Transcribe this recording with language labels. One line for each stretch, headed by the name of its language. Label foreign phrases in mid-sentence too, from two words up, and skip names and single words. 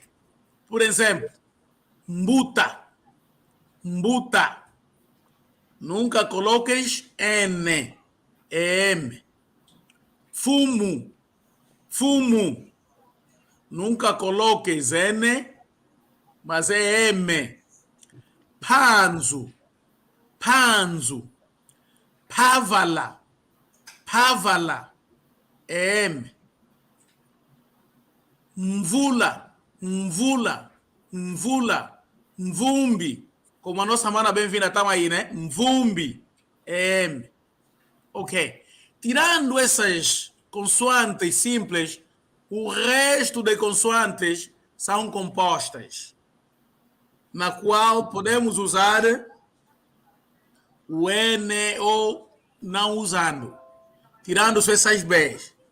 Portuguese: Por exemplo, mbuta. Mbuta. Nunca coloques N. É M. Fumo. Fumo. Nunca coloques N, mas é M. Panzo. Panzo. Pavala. Pavala. É M. Mvula. Mvula. Mvula. Mvumbi. Como a nossa mana bem-vinda estão aí, né? Mvumbi. É M. Ok. Tirando essas consoantes simples, o resto de consoantes são compostas, na qual podemos usar o N ou não usando, tirando essas Bs.